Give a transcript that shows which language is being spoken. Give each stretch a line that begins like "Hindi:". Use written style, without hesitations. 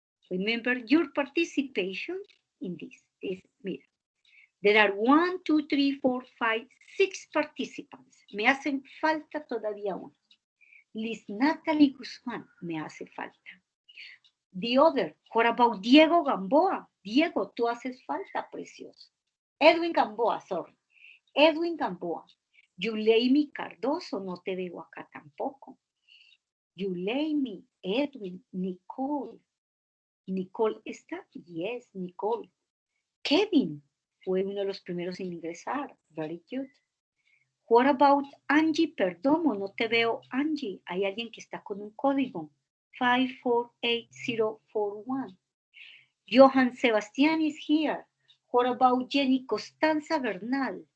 English: Remember your participation in this. Mira, there are 1, 2, 3, 4, 5, 6 participants.
Spanish: Me hacen falta todavía uno. Liz Natalie Guzmán, me hace falta.
English: The other, what about Diego Gamboa?
Spanish: Diego, tú haces falta, precioso. Edwin Gamboa, sorry. Edwin Gamboa. Yuleimi Cardoso, no te veo acá tampoco. Yuleimi, Edwin, Nicole. Nicole está, yes, Nicole. Kevin fue uno de los primeros en ingresar.
English: Very good. What about Angie Perdomo?
Spanish: No te veo, Angie. Hay alguien que está con un código. 548041.
English: Johan Sebastián is here. What about Jenny Costanza Bernal?